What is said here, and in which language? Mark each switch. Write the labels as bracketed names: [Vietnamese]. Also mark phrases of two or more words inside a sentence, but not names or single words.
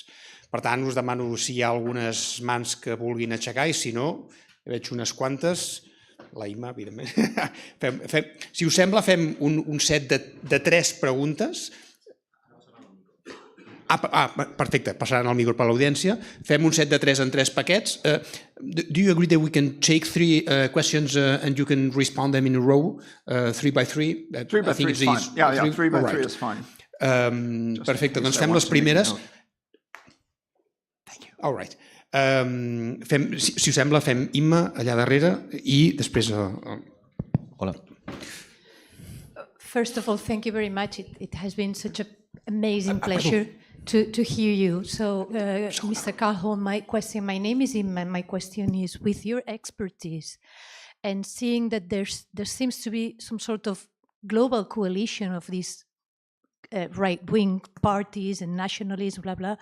[Catalan] Per tant, us demano si hi ha algunes mans que vulguin aixecar i si no, veig unes quantes. La Imma, evidentment. Si us sembla, fem un set de 3 preguntes. Perfecte, passaran el micro per l'audiència. Fem un set de 3 en 3 paquets. [English] Do you agree that we can take 3 questions and you can respond them in a row, 3 by 3? 3 by 3 is fine. Yeah, 3 by 3 is fine. [Catalan] Perfecte, doncs fem les primeres. [English] Thank you. All right. [Catalan] Si us sembla, fem Imma allà darrere i després... Hola. [English] First of all, thank you very much. It has been such an amazing pleasure to hear you. So, Mr. Calhoun, my name is Imma, and my question is, with your expertise and seeing that there seems to be some sort of global coalition of these right-wing parties and nationalism, blah, blah.